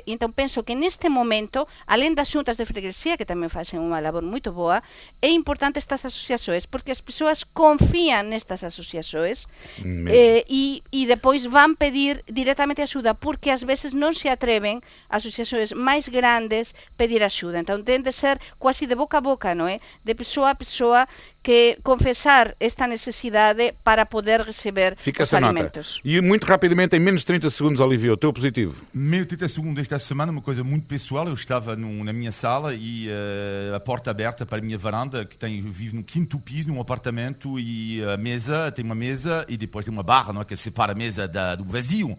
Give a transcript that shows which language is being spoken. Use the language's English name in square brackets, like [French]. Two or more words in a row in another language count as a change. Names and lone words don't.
[Galician] E entón penso que neste momento, alén das xuntas de freguesía, que tamén facen unha labor moito boa, é importante estas asociaxoes, porque as persoas confían nestas asociaxoes e depois van pedir directamente axuda, porque ás veces non se atreven asociaxoes máis grandes pedir axuda. Entón ten de ser quasi de boca a boca, non é? De persoa a persoa, que confesar esta necesidade para poder receber [Portuguese] Fica [Galician] os [Portuguese] essa nota. [Galician] alimentos. [Portuguese] E muito rapidamente, em menos de 30 segundos, Olivia, o teu positivo. Meu 30 segundos esta semana, uma coisa muito pessoal. Eu estava na minha sala e a porta aberta para a minha varanda, que vive no quinto piso, num apartamento, e a mesa, tem uma mesa e depois tem uma barra, não é, que separa a mesa do vazio.